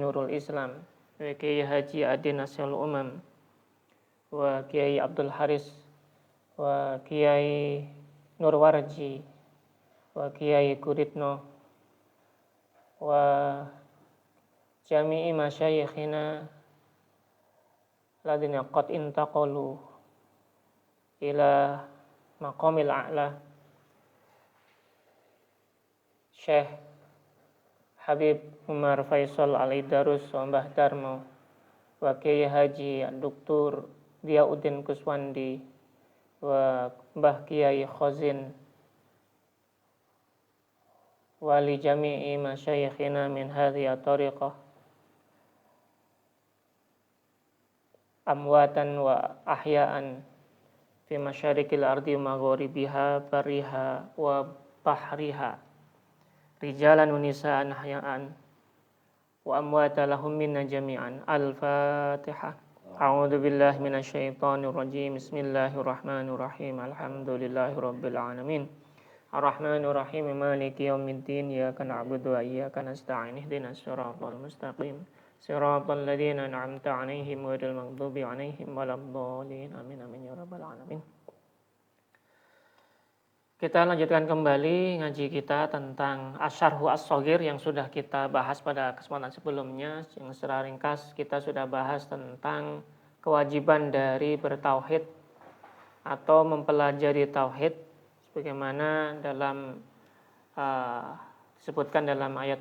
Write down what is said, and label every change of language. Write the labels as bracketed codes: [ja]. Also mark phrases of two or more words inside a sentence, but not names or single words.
[ar] Nurul Islam wa Kiai Haji Adi Nasil Umam wa Kiai Abdul Haris wa Kiai Nurwarji wa Kiai Kuritno وجميع مشايخنا الذين قد انتقلوا إلى المقام الأعلى Syekh Habib Umar Faisal Al-Idarus wa Mbah Darmo wa Kiai Haji Dr. Diyauddin Kuswandi wa Mbah Kiai Khazin ولجميع مشايخنا من هذه الطريقة أمواتا وأحياء في مشارق الأرض ومغاربها برها وبحرها رجالا ونساء أحياء وأمواتا لهم منا جميعا. Al-Fatihah. أعوذ بالله من الشيطان الرجيم. بسم الله الرحمن الرحيم. الحمد لله رب العالمين. الرحمن الرحيم. مالك يوم الدين. إياك نعبد وإياك نستعين. اهدنا الصراط المستقيم. صراط الذين أنعمت عليهم غير المغضوب عليهم ولا الضالين. آمين آمين يا رب العالمين. [id] Kita lanjutkan kembali ngaji kita tentang Asy-Syarhu Ash-Shaghir yang sudah kita bahas pada kesempatan sebelumnya. Yang secara ringkas kita sudah bahas tentang kewajiban dari bertauhid atau mempelajari tauhid sebagaimana dalam disebutkan dalam